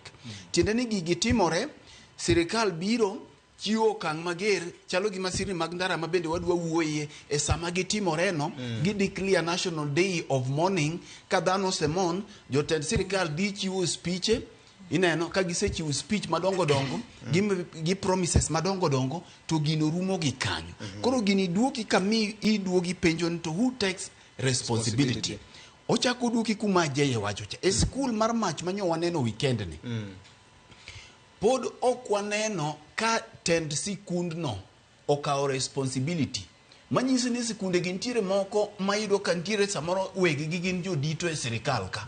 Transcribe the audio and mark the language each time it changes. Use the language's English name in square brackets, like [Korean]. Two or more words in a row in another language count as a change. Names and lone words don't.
[Luo (Kenya and Tanzania)] Tiende ni gigi timore, sirikal biro chiwo okang' mager chalo gima siri mag ndara ma bende wadwa wuoye e sama gitimore no, gi declare National Day of Mourning ka dhano semon, jotend sirikal dhi chiwo speech. Ineno ka gisechiwo speech madongo dongo gi promises madongo dongo to gino rumo gi kanyo. Koro gini duoki kami iduogi penjo to [English] who takes responsibility. [Luo (Kenya and Tanzania)] Ochako duoki kuma jeye wacho cha. E school mar mach manyo waneno weekend ni. Pod ok waneno ka tend sikund no okaw responsibility. Manyisi ni sikunde gintiere moko mayudo ka ntiere samoro wegi gin jodito e sirikal ka.